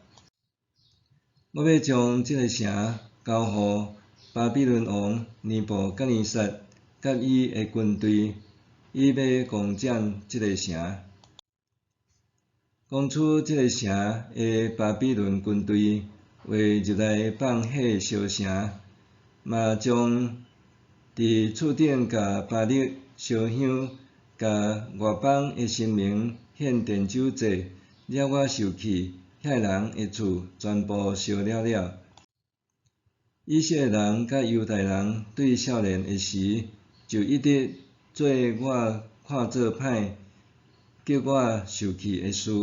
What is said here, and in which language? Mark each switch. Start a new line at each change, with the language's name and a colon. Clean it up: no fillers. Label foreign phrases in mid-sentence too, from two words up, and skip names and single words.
Min Nan Chinese: 我要将即个城交互巴比伦王尼布甲尼撒甲伊的军队，伊要攻占即个城。攻取即个城的巴比伦军队会入来放火烧城，嘛将伫厝顶甲巴力烧香，甲外邦的神明献奠酒祭，惹我受气，遐人的厝全部烧了了。以色列人甲犹太人对少年的时，就一直做我看做歹、叫我受气的事。